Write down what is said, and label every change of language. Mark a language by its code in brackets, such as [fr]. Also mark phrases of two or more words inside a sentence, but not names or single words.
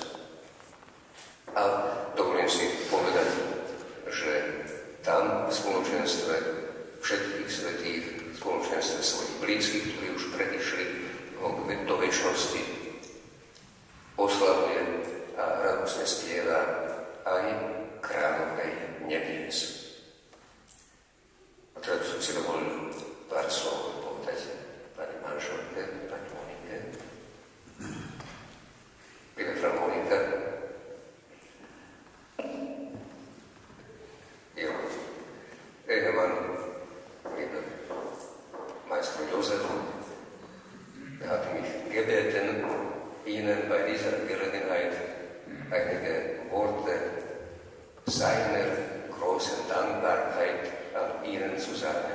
[sk] A dovolím si povedať, že tam v spoločenstve všetkých svätých, v spoločenstve svojich blízkych, ktorí už predišli do večnosti, oslavuje a radosne spieva aj kráľovnej nebies. A teraz som si dovolil pár slov povedať pani manželke, pani Monike. [de] Liebe Frau Monika, jo, Ehemann, liebe Meister Josef, hat mich gebeten, Ihnen bei dieser Gelegenheit einige Worte seiner großen Dankbarkeit an Ihnen zu sagen.